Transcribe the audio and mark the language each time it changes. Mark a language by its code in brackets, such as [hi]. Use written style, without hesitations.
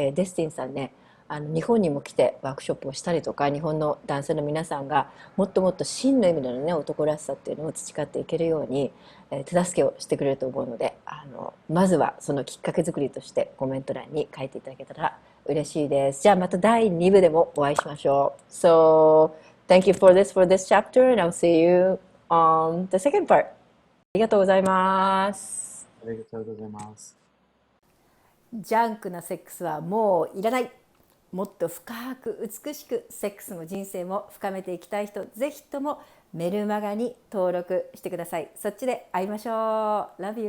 [ja] デスティンさんね、日本にも来てワークショップをしたりとか、日本の男性の皆さんがもっともっと真の意味でのね、男らしさっていうのを培っていけるように、手助けをしてくれると思うので、まずはそのきっかけ作りとしてコメント欄に書いていただけたら嬉しいです。じゃあまた第2部でもお会いしましょう。 [en] So, thank you for this chapter and I'll see you on the second part. [ja] ありがとうございます。ありがとうございます。ジャンクなセックスはもういらない。もっと深く美しくセックスも人生も深めていきたい人、ぜひともメルマガに登録してください。そっちで会いましょう。 [en] Love you.